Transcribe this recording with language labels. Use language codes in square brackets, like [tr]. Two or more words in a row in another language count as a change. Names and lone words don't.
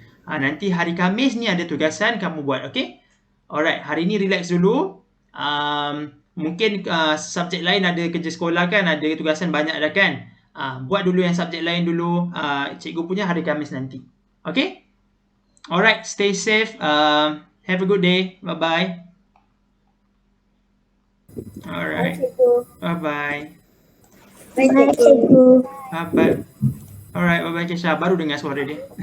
[ms] Nanti hari Khamis ni ada tugasan kamu buat, okey? Alright, hari ni relax dulu. Mungkin subjek lain ada kerja sekolah kan, ada tugasan banyak dah kan. Buat dulu yang subjek lain dulu. Cikgu punya hari Khamis nanti. [en] Okey? Alright, stay safe. Have a good day. Bye-bye. Alright. Bye-bye. Bye cikgu. Bye-bye. Alright, bye-bye Kesha. [ms] Baru dengar suara dia.